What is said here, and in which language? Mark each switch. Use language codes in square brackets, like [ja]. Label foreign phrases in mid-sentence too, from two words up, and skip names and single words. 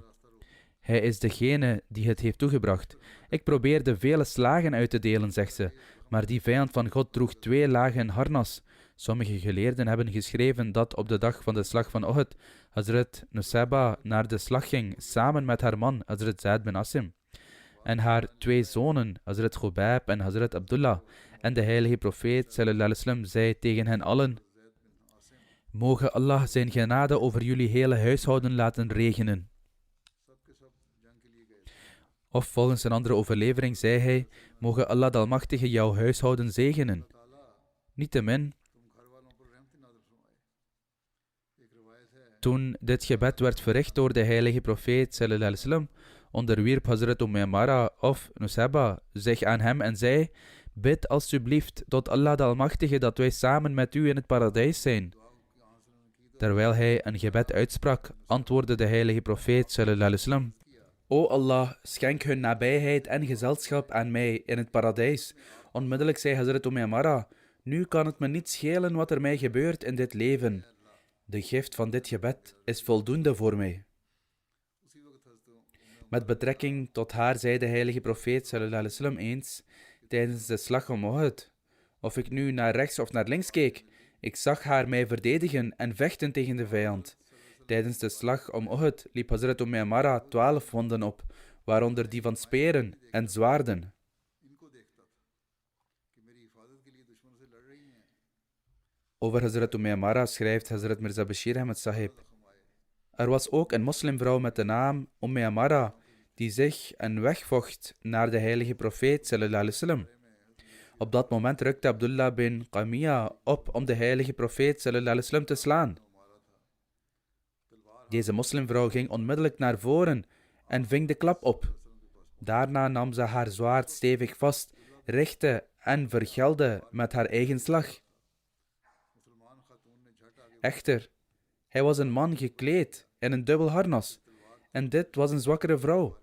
[nl] Hij is degene die het heeft toegebracht. Ik probeerde vele slagen uit te delen, zegt ze, maar die vijand van God droeg 2 lagen harnas. Sommige geleerden hebben geschreven dat op de dag van de slag van Uhud Hazrat Nusayba naar de slag ging samen met haar man Hazrat Zaid bin Asim en haar 2 zonen Hazrat Khubayb en Hazrat Abdullah. En de heilige profeet [ar] صلى الله عليه وسلم [nl] zei tegen hen allen: moge Allah zijn genade over jullie hele huishouden laten regenen. Of volgens een andere overlevering zei hij: moge Allah de Almachtige jouw huishouden zegenen. Niettemin, toen dit gebed werd verricht door de heilige profeet [ar] صلى الله عليه وسلم, [nl] onderwierp Hazrat Umara of Nusayba zich aan hem en zei: bid alstublieft tot Allah de Almachtige dat wij samen met u in het paradijs zijn. Terwijl hij een gebed uitsprak, antwoordde de heilige profeet [ar] صلى الله عليه وسلم: [nl] O Allah, schenk hun nabijheid en gezelschap aan mij in het paradijs. Onmiddellijk zei Hazrat Umara: nu kan het me niet schelen wat er mij gebeurt in dit leven. De gift van dit gebed is voldoende voor mij. Met betrekking tot haar zei de heilige profeet [ar] صلى الله عليه وسلم [nl] eens tijdens de slag om Uhud: of ik nu naar rechts of naar links keek, ik zag haar mij verdedigen en vechten tegen de vijand. Tijdens de slag om Uhud liep Hazrat Umara 12 wonden op, waaronder die van speren en zwaarden. Over Hazrat Umara schrijft Hazrat Mirza Bashir Ahmad Sahib: er was ook een moslimvrouw met de naam Amara die zich een weg vocht naar de heilige profeet [ar] صلى الله عليه وسلم. [nl] Op dat moment rukte Abdullah bin Qamiya op om de heilige profeet [ar] صلى الله عليه وسلم [nl] te slaan. Deze moslimvrouw ging onmiddellijk naar voren en ving de klap op. Daarna nam ze haar zwaard stevig vast, richtte en vergelde met haar eigen slag. Echter, hij was een man gekleed in een dubbel harnas en dit was een zwakkere vrouw.